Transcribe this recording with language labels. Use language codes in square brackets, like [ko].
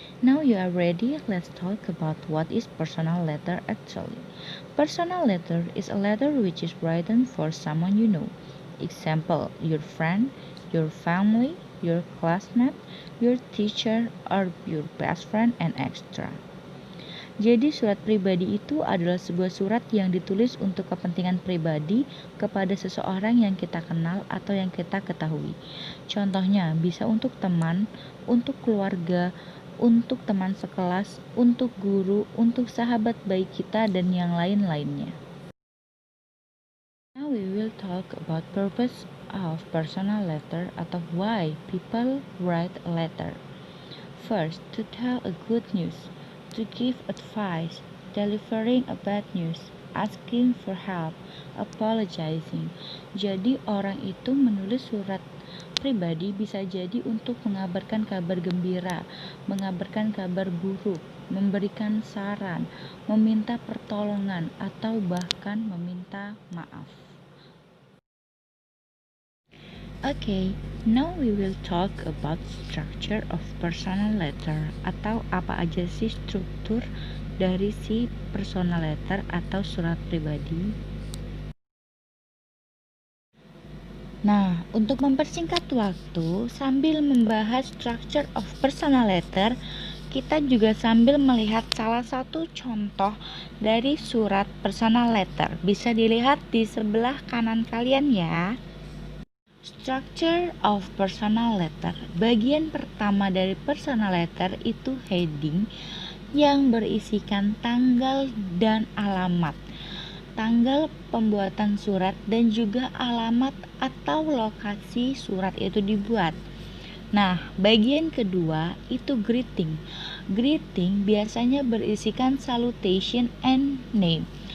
[en] Now you are ready, let's talk about what is personal letter actually. Personal letter is a letter which is written for someone you know. Example, your friend, your family, your classmate, your teacher, or your best friend, and extra. [id] Jadi surat pribadi itu adalah sebuah surat yang ditulis untuk kepentingan pribadi kepada seseorang yang kita kenal atau yang kita ketahui. Contohnya bisa untuk teman, untuk keluarga, untuk teman sekelas, untuk guru, untuk sahabat baik kita, dan yang lain-lainnya. [en] Now we will talk about purpose of personal letter atau why people write a letter. First, to tell a good news, to give advice, delivering a bad news, asking for help, apologizing. [id] Jadi orang itu menulis surat pribadi bisa jadi untuk mengabarkan kabar gembira, mengabarkan kabar buruk, memberikan saran, meminta pertolongan, atau bahkan meminta maaf. [en] Okay, now we will talk about structure of personal letter [id] atau apa aja sih struktur dari si [en] personal letter [id] atau surat pribadi. Nah, untuk mempersingkat waktu sambil membahas [en] structure of personal letter, [id] kita juga sambil melihat salah satu contoh dari surat personal letter. Bisa dilihat di sebelah kanan kalian ya. [en] Structure of personal letter. [id] Bagian pertama dari personal letter itu heading yang berisikan tanggal dan alamat. Tanggal pembuatan surat dan juga alamat atau lokasi surat itu dibuat. Nah, bagian kedua itu greeting. Greeting biasanya berisikan [en] salutation and name.